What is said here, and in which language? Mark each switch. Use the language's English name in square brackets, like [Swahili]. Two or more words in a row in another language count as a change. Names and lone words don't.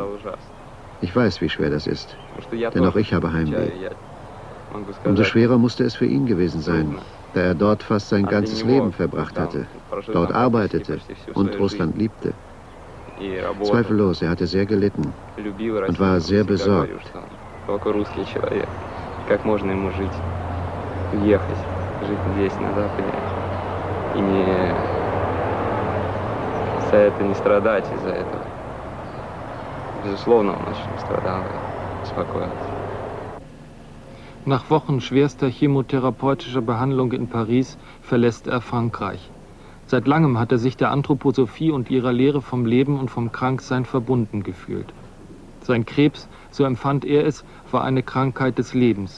[German] Ich weiß, wie schwer das ist, denn auch ich habe Heimweh. Umso schwerer musste es für ihn gewesen sein, da er dort fast sein ganzes Leben verbracht hatte, dort arbeitete und Russland liebte. Zweifellos, er hatte sehr gelitten und war sehr besorgt. [Russian] Безусловно, он очень страдал и беспокоился. [German] Nach Wochen schwerster chemotherapeutischer Behandlung in Paris verlässt er Frankreich. Seit langem hat er sich der Anthroposophie und ihrer Lehre vom Leben und vom Kranksein verbunden gefühlt. Sein Krebs, so empfand er es, war eine Krankheit des Lebens.